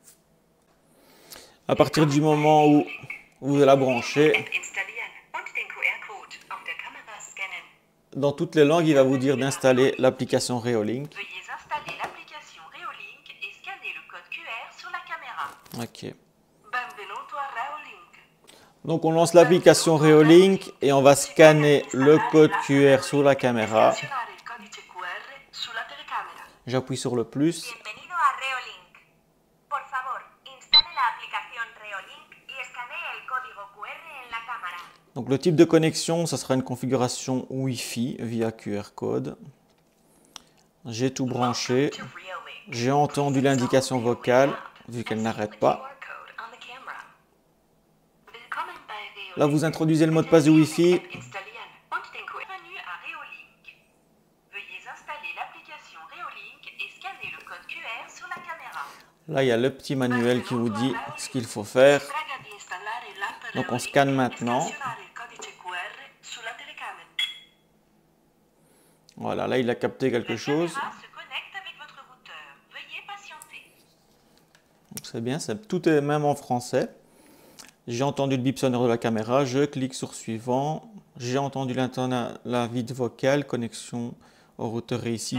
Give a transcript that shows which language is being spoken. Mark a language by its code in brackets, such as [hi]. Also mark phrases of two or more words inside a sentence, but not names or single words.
[fr] À partir du moment où vous la branchez, dans toutes les langues, il va vous dire d'installer l'application Reolink. Veuillez installer l'application Reolink et scanner le code QR sur la caméra. Ok. [it] Benvenuto a Reolink. [fr] Donc on lance l'application Reolink et on va scanner le code QR sur la caméra. [it] Selezionare il codice QR sulla telecamera. [fr] J'appuie sur le plus. [es] Bienvenido a Reolink. Por favor, instale la aplicación Reolink y escanee el código QR en la cámara. [fr] Donc le type de connexion, ça sera une configuration Wi-Fi via QR code. J'ai tout branché. [en] To Reolink. [fr] J'ai entendu l'indication vocale, vu qu'elle n'arrête pas. [en] QR code on the camera. [de] Willkommen bei Reolink. [fr] Là, vous introduisez le mot de passe du Wi-Fi. [de] Installieren und den QR. [fr] Bienvenue à Reolink. Veuillez installer l'application Reolink et scanner le code QR sur la caméra. Là, il y a le petit manuel qui vous dit ce qu'il faut faire. [it] Prega di installare l'app [fr] Donc on Reolink scanne e maintenant. [it] scansionare il codice QR sulla telecamera. [fr] Voilà, là, il a capté quelque La chose. caméra se connecte avec votre routeur. Veuillez patienter. C'est bien, tout est même en français. J'ai entendu le bip sonore de la caméra. Je clique sur suivant. J'ai entendu l'avis vocale. Connexion au routeur réussi.